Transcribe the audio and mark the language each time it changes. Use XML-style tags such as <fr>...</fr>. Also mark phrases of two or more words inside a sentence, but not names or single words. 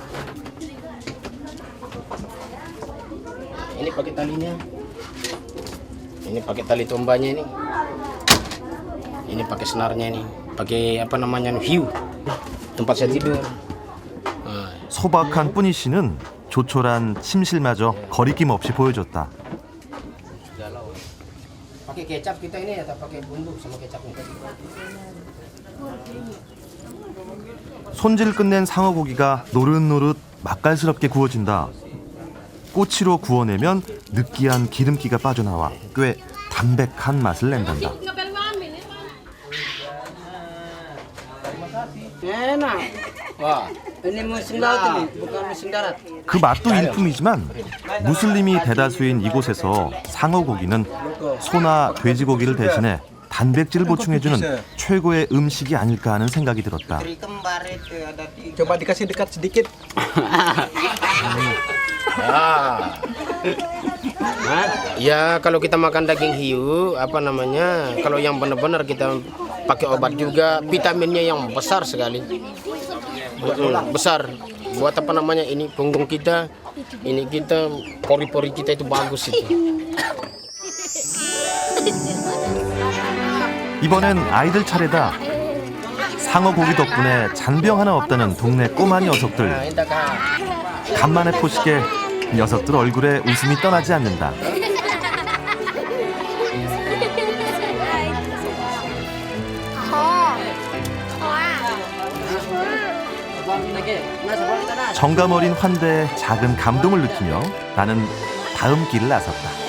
<id>Ini pakai talinya. Ini pakai tali tombanya ini. Ini pakai senarnya ini. Pakai apa namanya hiu. tempat saya tidur.</id> <ko>소박한 뿌니 씨는 조촐한 침실마저 거리낌 없이 보여줬다.</ko> <id>Pakai kecap kita ini atau pakai bumbu sama kecap ini?</id> <ko>손질 끝낸 상어 고기가 노릇노릇 맛깔스럽게 구워진다. 꼬치로 구워내면 느끼한 기름기가 빠져나와 꽤 담백한 맛을 낸단다.</ko> <id>Enak. Wah, ini musim laut ini, bukan musim darat.</id> <ko>그 맛도 일품이지만 무슬림이 대다수인 이곳에서 상어 고기는 소나 돼지고기를 대신해 단백질을 보충해주는 최고의 음식이 아닐까 하는 생각이 들었다.</ko> <id>Coba dikasih dekat sedikit. Ya kalau kita makan daging hiu, apa namanya? Kalau yang benar-benar kita pakai obat juga, vitaminnya yang besar sekali. Besar. Buat apa namanya? Ini punggung kita, ini kita, pori-pori kita itu bagus itu.</id> <ko>이번엔 아이들 차례다. 상어 고기 덕분에 잔병 하나 없다는 동네 꼬마 녀석들. 간만에 포식에 녀석들 얼굴에 웃음이 떠나지 않는다. 정감 어린 환대에 작은 감동을 느끼며 나는 다음 길을 나섰다.</ko>